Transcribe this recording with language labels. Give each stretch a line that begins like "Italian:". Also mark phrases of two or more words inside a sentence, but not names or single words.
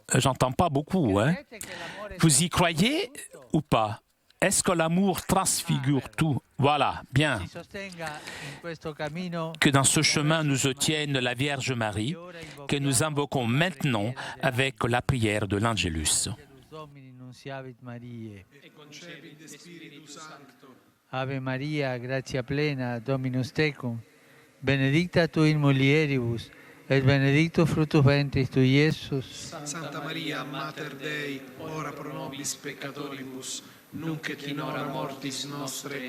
French: J'entends pas beaucoup, hein? Vous y croyez ou pas? Est-ce que l'amour transfigure tout? Voilà, bien. Que dans ce chemin nous soutienne la Vierge Marie, que nous invoquons maintenant avec la prière de l'Angélus.
Latin: E concepit de Spiritu Sancto. Ave Maria, gratia plena, Dominus tecum, benedicta tu in mulieribus, et benedictus fructus ventris tui, Iesus. Santa Maria, Mater Dei, ora pro nobis peccatoribus, nunc et in hora mortis nostre.